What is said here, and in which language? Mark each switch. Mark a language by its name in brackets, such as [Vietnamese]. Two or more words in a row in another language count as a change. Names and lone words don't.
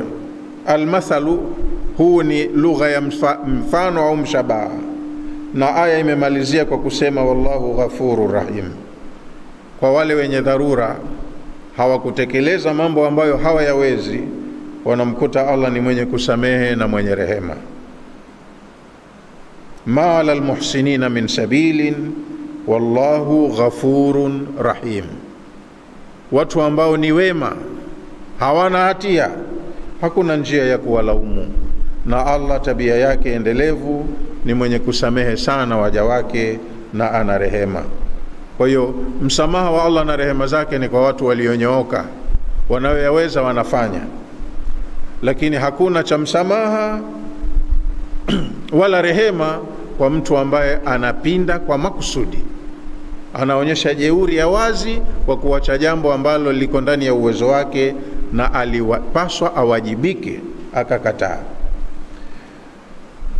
[Swahili] Almathalu huu ni lugha ya mfano au mshabaha, na aya imemalizia kwa kusema [Arabic] والله غفور رحيم. [Swahili] Kwa wale wenye dharura hawakutekeleza mambo ambayo hawayawezi, wanamkuta Allah ni mwenye kusamehe na mwenye rehema. [Arabic] ما على المحسنين من سبيل والله غفور رحيم, [Swahili] watu ambao ni wema, hawana hatia, hakuna njia ya kuwalaumu, na Allah tabia yake endelevu ni mwenye kusamehe sana waja wake na ana rehema. Kwa hiyo msamaha wa Allah na rehema zake ni kwa watu walionyooka, wanaoyaweza wanafanya, lakini hakuna cha msamaha wala rehema kwa mtu ambaye anapinda kwa makusudi, anaonyesha jeuri ya wazi kwa kuacha jambo ambalo liko ndani ya uwezo wake na alipaswa awajibike akakataa.